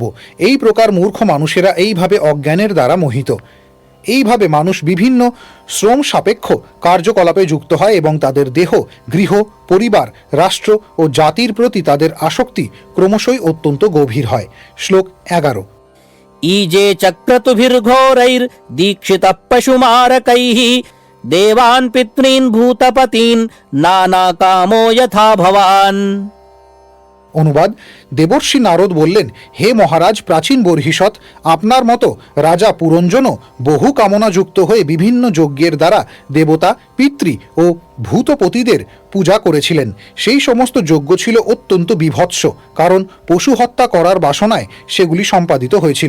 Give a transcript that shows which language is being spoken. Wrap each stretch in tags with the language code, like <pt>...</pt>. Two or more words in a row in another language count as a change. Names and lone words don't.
<bn>এই প্রকার মূর্খ মানুষেরা এইভাবে অজ্ঞানের দ্বারা মোহিত। এইভাবে মানুষ বিভিন্ন শ্রম সাপেক্ষ কার্যকলাপে যুক্ত হয় এবং তাদের দেহ, গৃহ, পরিবার, রাষ্ট্র ও জাতির প্রতি তাদের আসক্তি ক্রমশই অত্যন্ত গভীর হয়। শ্লোক ১১।</bn> <sa>ईजे चक्रतुभिर्घोरैर्दीक्षितः पशुमारकैः देवान् पितॄन् भूतपतीन् नानाकामो यथा भवान्।</sa> <bn>অনুবাদ: দেবর্ষি নারদ বললেন, হে মহারাজ প্রাচীন বর্হিষৎ, আপনার মতো রাজা পুরঞ্জনও বহু কামনাযুক্ত হয়ে বিভিন্ন যজ্ঞের দ্বারা দেবতা, পিতৃ ও ভূতপতিদের পূজা করেছিলেন। সেই সমস্ত যজ্ঞ ছিল অত্যন্ত বীভৎস, কারণ পশু হত্যা করার বাসনায় সেগুলি সম্পাদিত হয়েছিল।</bn>